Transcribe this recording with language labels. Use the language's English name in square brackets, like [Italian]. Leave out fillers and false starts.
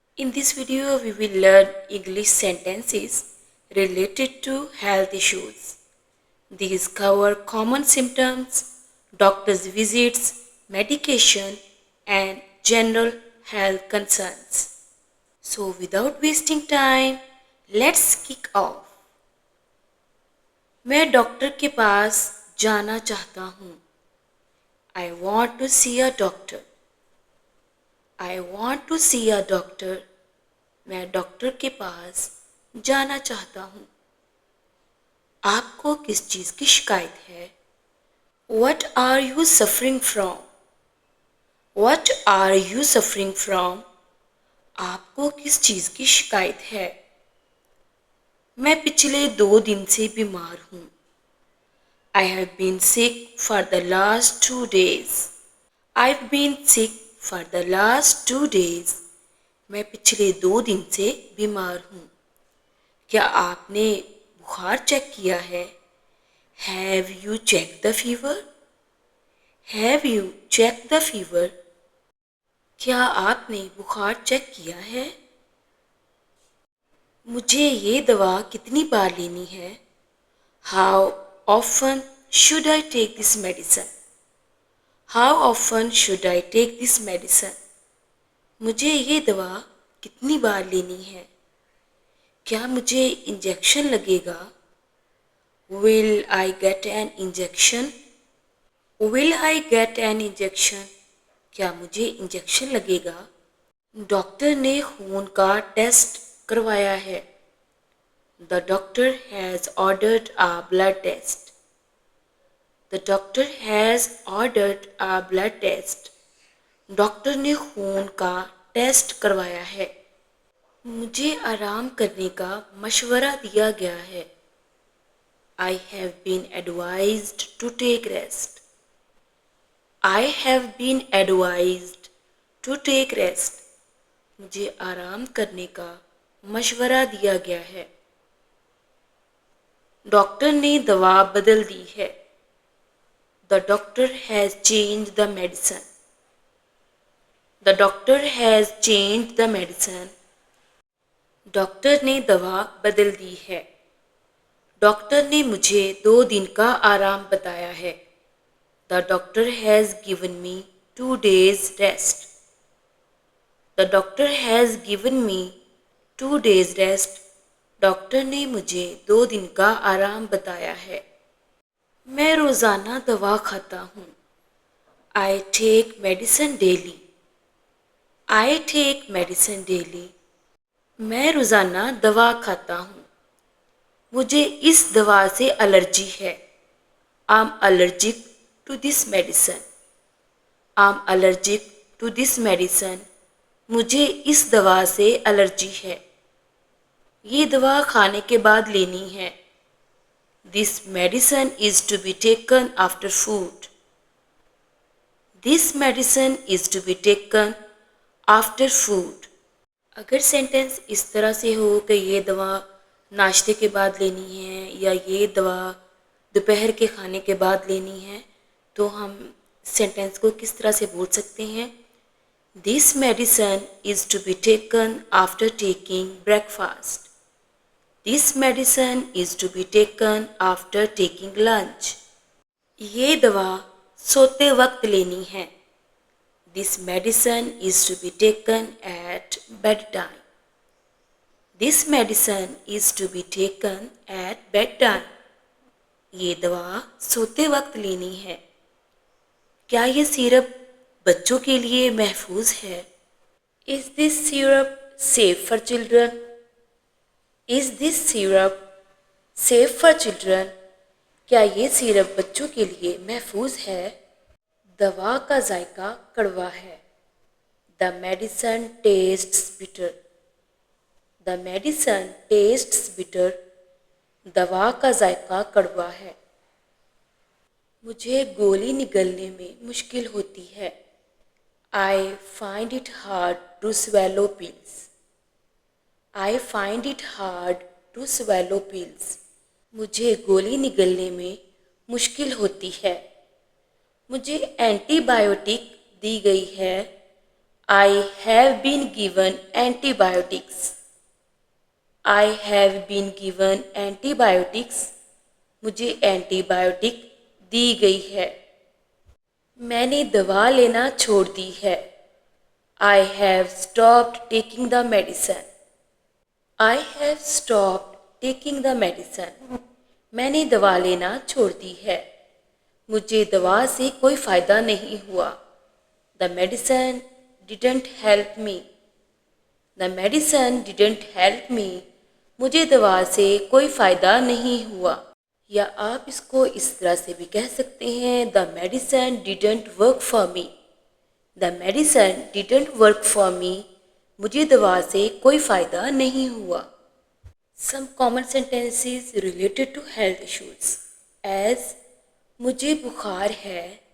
[English] In this video, we will learn English sentences related to health issues. These cover common symptoms, doctor's visits, medication, and general health concerns. So, without wasting time, let's kick off. [Hindi] मैं doctor के पास जाना चाहता हूँ. [English] I want to see a doctor. I want to see a doctor. [Hindi] मैं doctor के पास जाना चाहता हूँ. आपको किस चीज़ की शिकायत है? [English] What are you suffering from? What are you suffering from? [Hindi] आपको किस चीज़ की शिकायत है? मैं पिछले 2 दिन से बीमार हूँ. [English] I have been sick for the last 2 days. I've been sick for the last 2 days. [Hindi] मैं पिछले 2 दिन से बीमार हूँ. क्या आपने बुखार चेक किया है? [English] Have you checked the fever? Have you checked the fever? [Hindi] क्या आपने बुखार चेक किया है? मुझे ये दवा कितनी बार लेनी है? [English] How often should I take this medicine? How often should I take this medicine? [Hindi] मुझे ये दवा कितनी बार लेनी है? क्या मुझे इंजेक्शन लगेगा? [English] Will I get an injection? Will I get an injection? [Hindi] क्या मुझे इंजेक्शन लगेगा? डॉक्टर ने खून का टेस्ट करवाया है. [English] The doctor has ordered a blood test. The doctor has ordered a blood test. [Hindi] Doctor ने खून का टेस्ट करवाया है. मुझे आराम करने का मशवरा दिया गया है. [English] I have been advised to take rest. I have been advised to take rest. [Hindi] मुझे आराम करने का मशवरा दिया गया है. डॉक्टर ने दवा बदल दी है. [English] The doctor has changed the medicine. The doctor has changed the medicine. [Hindi] Doctor ने दवा बदल दी है. डॉक्टर ने मुझे 2 दिन का आराम बताया है. [English] The doctor has given me 2 days rest. The doctor has given me 2 days rest. [Hindi] Doctor ने मुझे 2 दिन का आराम बताया है. मैं रोज़ाना दवा खाता हूँ. [English] I take medicine daily. I take medicine daily. [Hindi] मैं रोज़ाना दवा खाता हूँ. मुझे इस दवा से एलर्जी है. [English] I'm allergic to this medicine. I'm allergic to this medicine. [Hindi] मुझे इस दवा से एलर्जी है. ये दवा खाने के बाद लेनी है. [English] This medicine is to be taken after food. This medicine is to be taken after food. [Hindi] अगर सेंटेंस इस तरह से हो कि ये दवा नाश्ते के बाद लेनी है या ये दवा दोपहर के खाने के बाद लेनी है, तो हम सेंटेंस को किस तरह से बोल सकते हैं? [English] This medicine is to be taken after taking breakfast. This medicine is to be taken after taking lunch. [Hindi] ये दवा सोते वक्त लेनी है. [English] This medicine is to be taken at bedtime. This medicine is to be taken at bedtime. [Hindi] ये दवा सोते वक्त लेनी है. क्या ये सिरप बच्चों के लिए महफूज है? [English] Is this syrup safe for children? Is this syrup safe for children? [Hindi] क्या ये सिरप बच्चों के लिए महफूज है? दवा का जायका कड़वा है. [English] The medicine tastes bitter. The medicine tastes bitter. [Hindi] दवा का जायका कड़वा है. मुझे गोली निगलने में मुश्किल होती है. [English] I find it hard to swallow pills. I find it hard to swallow pills. [Hindi] मुझे गोली निगलने में मुश्किल होती है. मुझे एंटीबायोटिक दी गई है. [English] I have been given antibiotics. I have been given antibiotics. [Hindi] मुझे एंटीबायोटिक दी गई है. मैंने दवा लेना छोड़ दी है. [English] I have stopped taking the medicine. I have stopped taking the medicine. [Hindi] मैंने दवा लेना छोड़ दी है. मुझे दवा से कोई फ़ायदा नहीं हुआ. [English] The medicine didn't help me. The medicine didn't help me. [Hindi] मुझे दवा से कोई फ़ायदा नहीं हुआ. या आप इसको इस तरह से भी कह सकते हैं, [English] The medicine didn't work for me. The medicine didn't work for me. [Hindi] मुझे दवा से कोई फ़ायदा नहीं हुआ. [English] Some common sentences related to health issues as [Hindi] मुझे बुखार है.